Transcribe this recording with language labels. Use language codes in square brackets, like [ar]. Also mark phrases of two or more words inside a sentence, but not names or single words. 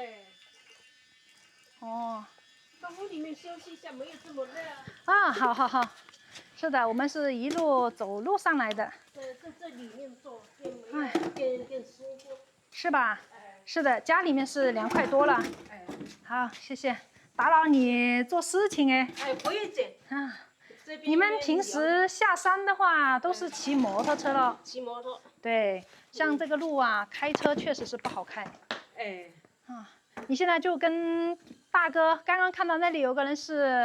[zh] 哦。到屋裡面休息一下，沒有這麼熱啊。啊，好好好。是的，我們是一路走路上來的。這裡面坐更舒服。是吧？是的，家裡面是涼快多了。好，謝謝，打擾你做事情哎。不用緊。啊。你們平時下山的話都是騎摩托車了？騎摩托。對，像這個路啊，開車確實是不好開。啊，你現在就跟大哥，剛剛看到那裡有個人是。